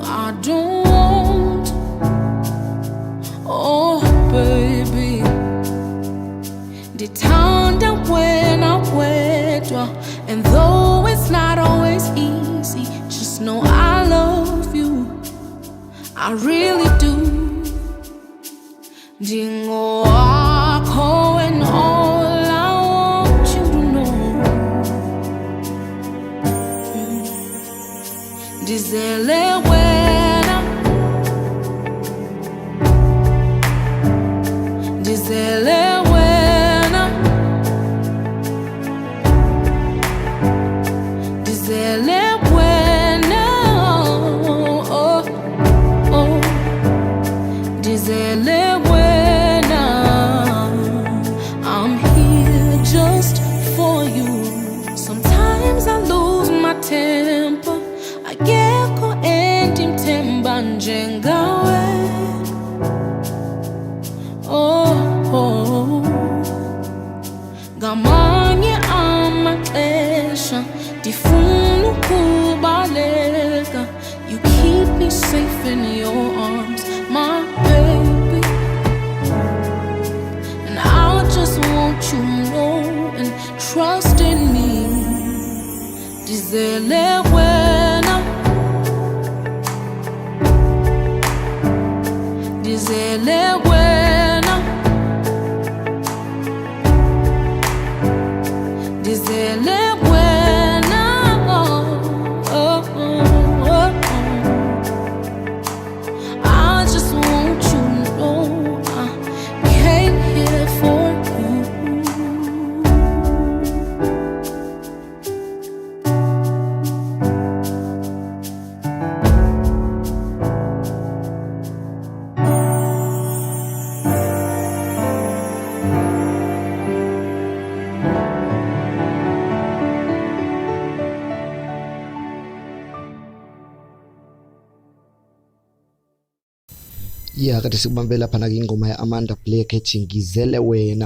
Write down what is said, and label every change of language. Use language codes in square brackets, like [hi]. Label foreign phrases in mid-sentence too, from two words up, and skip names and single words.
[en] I don't. Oh, baby. [xh] Ndithanda wena wedwa, [en] and though it's not always easy, just know I love you. I really do. Ndingowakho and all I want you to know. [xh] Ndizele wena, ndizele wena, ndizele wena, oh, oh, ndizele wena. [en] I'm here just for you. Sometimes I lose my temper, [xh] akekho endimthemba njengawe. Oh, oh. Ngamanye amaxesha ndifuna ukubaleka. [en] You keep me safe in your arms, my baby. And I just want you to know and trust in me. [xh] Ndizele wena, ndizele wena, ndizele wena, oh, oh, oh, oh. [en] I just want you to know I came here for you. Yeah, [zu] kade sikubambela lapha na ingoma ya Amanda Black ethi ngizele wena.